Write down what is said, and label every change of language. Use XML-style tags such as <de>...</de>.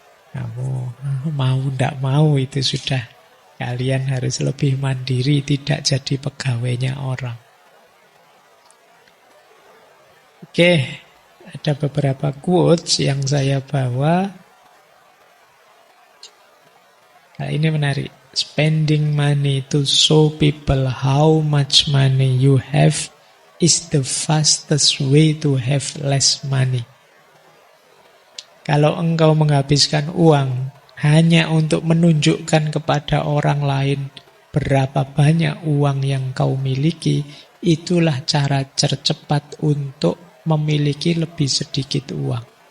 <id>Kamu mau ndak mau itu sudah. Kalian harus lebih mandiri, tidak jadi pegawainya orang. Oke, ada beberapa quotes yang saya bawa. Nah, ini menarik.</id> <en>Spending money to show people how much money you have is the fastest way to have less money.</en> <id>Kalau engkau menghabiskan uang hanya untuk menunjukkan kepada orang lain berapa banyak uang yang kau miliki, itulah cara tercepat untuk memiliki lebih sedikit uang.</id>